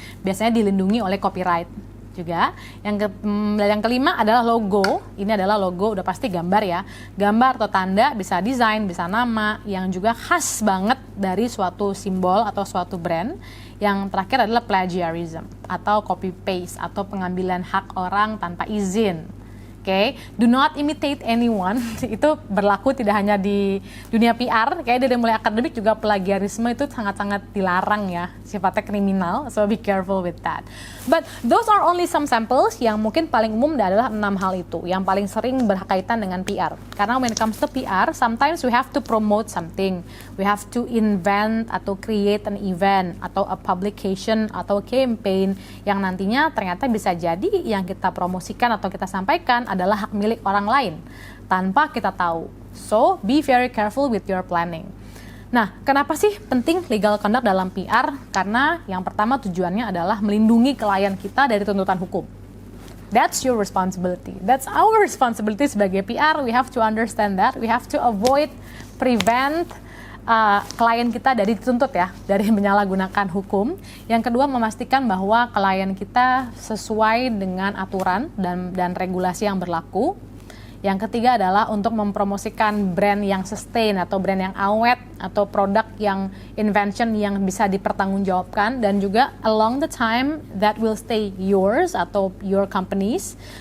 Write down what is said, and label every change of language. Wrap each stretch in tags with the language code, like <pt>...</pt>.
<id>Biasanya dilindungi oleh copyright juga. Yang kelima adalah logo. Ini adalah logo, udah pasti gambar ya. Gambar atau tanda, bisa desain, bisa nama, yang juga khas banget dari suatu simbol atau suatu brand. Yang terakhir adalah plagiarism atau copy paste atau pengambilan hak orang tanpa izin.</id> <en>Okay, do not imitate anyone.</en> <id>Itu berlaku tidak hanya di dunia PR, kayak dari mulai akademik juga plagiarisme itu sangat-sangat dilarang ya, sifatnya kriminal,</id> <en>so be careful with that. But those are only some samples</en> <id>yang mungkin paling umum adalah 6 hal itu, yang paling sering berkaitan dengan PR. Karena</id> <en>when it comes to PR, sometimes we have to promote something, we have to invent</en> <id>atau</id> <en>create an event,</en> <id>atau</id> <en>a publication,</en> <id>atau campaign, yang nantinya ternyata bisa jadi yang kita promosikan atau kita sampaikan adalah hak milik orang lain tanpa kita tahu.</id> <en>So, be very careful with your planning.</en> <id>Nah, kenapa sih penting legal conduct dalam PR? Karena yang pertama tujuannya adalah melindungi klien kita dari tuntutan hukum.</id> <en>That's your responsibility. That's our responsibility</en> <id>sebagai PR.</id> <en>We have to understand that. We have to avoid, prevent</en> <id>klien kita dari dituntut ya, dari menyalahgunakan hukum. Yang kedua, memastikan bahwa klien kita sesuai dengan aturan dan regulasi yang berlaku. Yang ketiga adalah untuk mempromosikan brand yang sustain atau brand yang awet atau produk yang invention yang bisa dipertanggungjawabkan dan juga</id> <en>along the time that will stay yours</en> <id>atau</id> <en>your companies.</en>